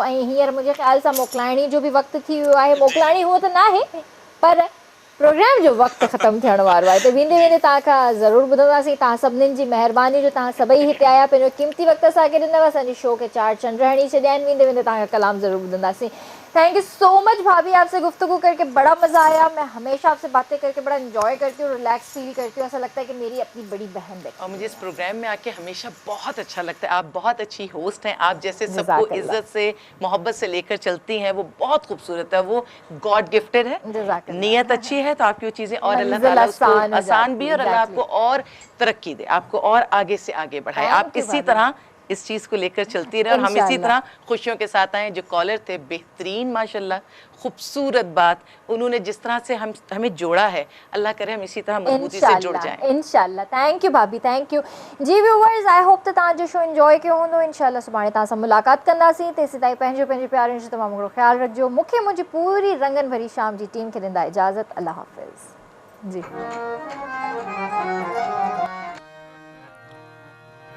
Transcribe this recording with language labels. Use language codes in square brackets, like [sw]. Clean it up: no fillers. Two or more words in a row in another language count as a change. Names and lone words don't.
[sd] ऐं हींअर मुंहिंजे ख़्याल सां मोकिलाइणी जो बि वक़्तु थी वियो आहे। मोकिलाइणी हूअं त न आहे, पर प्रोग्राम जो वक़्तु ख़तमु थियण वारो आहे। त वेंदे वेंदे तव्हांखां ज़रूरु ॿुधंदासीं। तव्हां सभिनीनि जी महिरबानी जो तव्हां सभई हिते आया, पंहिंजो क़ीमती वक़्तु असांखे ॾिनव, असांजे शो खे 4 चंड हणी छॾिया आहिनि। वेंदे वेंदे तव्हांजा कलाम ज़रूरु ॿुधंदासीं। [en] thank you so much [ur] بھابھی، آپ سے گفتگو کر کے بڑا مزہ آیا. میں ہمیشہ آپ سے باتیں کر کے بڑا انجوائے کرتی ہوں, [en] relax feel [ur] کرتی ہوں. ایسا لگتا ہے کہ میری اپنی بڑی بہن بیٹھی. اور مجھے اس پروگرام میں آ کے ہمیشہ بہت اچھا لگتا ہے۔ آپ بہت اچھی ہوسٹ ہیں، آپ جیسے سب کو عزت سے، محبت سے لے کر چلتی ہیں، وہ بہت خوبصورت ہے. وہ [en] God gifted [ur] ہے، نیت اچھی ہے، تو آپ کی وہ چیزیں اور اللہ تعالیٰ اس کو آسان بھی، اور اللہ آپ کو اور ترقی دے، آپ کو اور آگے سے آگے بڑھائے. آپ اسی طرح اس چیز کو لے کر چلتی رہے اور ہم اسی طرح خوشیوں کے ساتھ آئے. جو کالر تھے بہترین، ماشاءاللہ، خوبصورت بات، انہوں نے جس طرح سے ہمیں جوڑا ہے، اللہ کرے ہم اسی طرح مضبوطی سے جڑ جائیں [sd] इंशाल्लाह। [en] thank you [sd] भाभी, [en] thank you. [sd] जी व्यूअर्स, [en] I hope [sd] त तव्हां जो शो एंजॉय कयो हूंदो। इंशाल्लाह सुभाणे तव्हां सां मुलाक़ात कंदासीं। तेसीं ताईं पंहिंजो प्यारनि जो तमामु घणो ख़्यालु रखिजो। मूंखे मुंहिंजी पूरी रंगन भरी शाम जी टीम खे ॾींदा इजाज़त। अल्लाह हाफ़िज़ जी।